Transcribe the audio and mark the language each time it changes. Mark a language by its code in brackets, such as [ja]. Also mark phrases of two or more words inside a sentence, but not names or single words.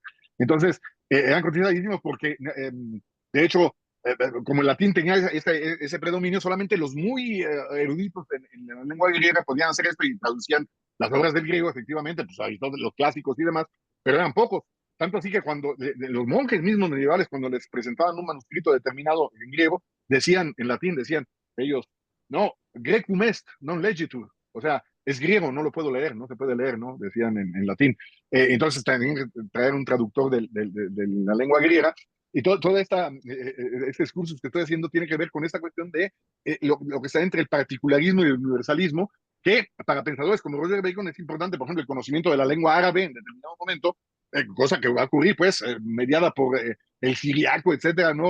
[es] Entonces, eran cotizadísimos porque, de hecho, como el latín tenía ese predominio, solamente los muy eruditos en la lengua griega podían hacer esto y traducían las obras del griego, efectivamente, pues Aristóteles, los clásicos y demás, pero eran pocos. Tanto así que cuando los monjes mismos medievales, cuando les presentaban un manuscrito determinado en griego, decían, en latín, decían ellos, no, [la] grecum est, non legitur, [es] o sea, es griego, no lo puedo leer, no se puede leer, ¿no? Decían en latín. Entonces, también traer un traductor de la lengua griega, y todo este discurso que estoy haciendo tiene que ver con esta cuestión de lo que está entre el particularismo y el universalismo, que para pensadores como Roger Bacon es importante, por ejemplo, el conocimiento de la lengua árabe en determinado momento, cosa que va a ocurrir, pues, mediada por el siriaco, etcétera, ¿no?